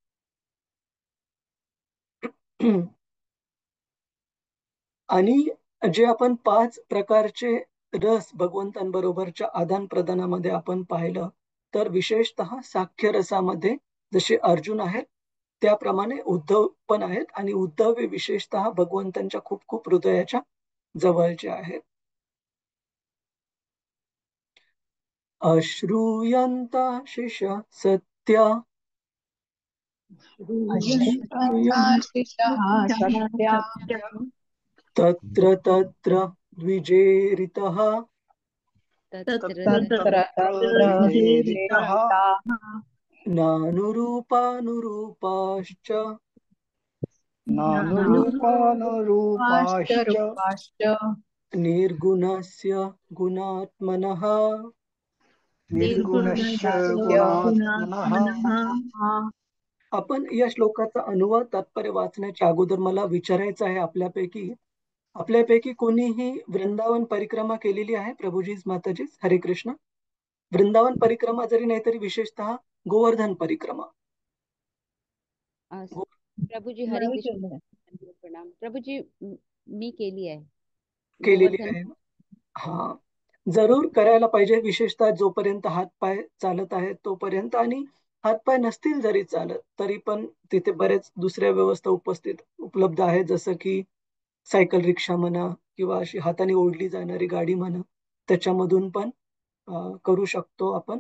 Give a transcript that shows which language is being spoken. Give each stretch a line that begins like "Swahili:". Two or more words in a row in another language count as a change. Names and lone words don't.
Marathi: आणि जे आपण 5 प्रकारचे रस भगवंतांबरोबरच्या आदान प्रदानामध्ये आपण पाहिलं, तर विशेषतः साख्य रसामध्ये जसे अर्जुन आहेत त्याप्रमाणे उद्धव पण आहेत आणि उद्धव हे विशेषतः भगवंतांच्या खूप खूप हृदयाच्या जवळचे आहेत.
Sanskrit: अश्रूयन्ताशिष सत्या तत्र तत्र द्विजेरितः नानुरूपानुरूपाश्च नानुरूपानुरूपाश्च निर्गुणस्य गुणात्मनः निर्गुणस्य गुणात्मनः.
Marathi: आपण या श्लोकाचा अनुवाद तात्पर्य वाचण्याच्या अगोदर मला विचारायचं आहे आपल्यापैकी कोणीही वृंदावन परिक्रमा केलेली आहे? प्रभुजीच माताजीच हरे कृष्ण. वृंदावन परिक्रमा जरी नाही तरी विशेषतः गोवर्धन परिक्रमा. प्रभूजी हरे कृष्ण. प्रणाम प्रभूजी. मी केली आहे केलेली आहे. हा, जरूर करायला पाहिजे, विशेषतः जोपर्यंत हातपाय चालत आहेत तोपर्यंत. आणि हातपाय नसतील जरी चालत तरी पण तिथे बरेच दुसऱ्या व्यवस्था उपलब्ध आहेत, जसं की सायकल रिक्षा म्हणा किंवा अशी हाताने ओढली जाणारी गाडी म्हणा, त्याच्यामधून पण करू शकतो आपण.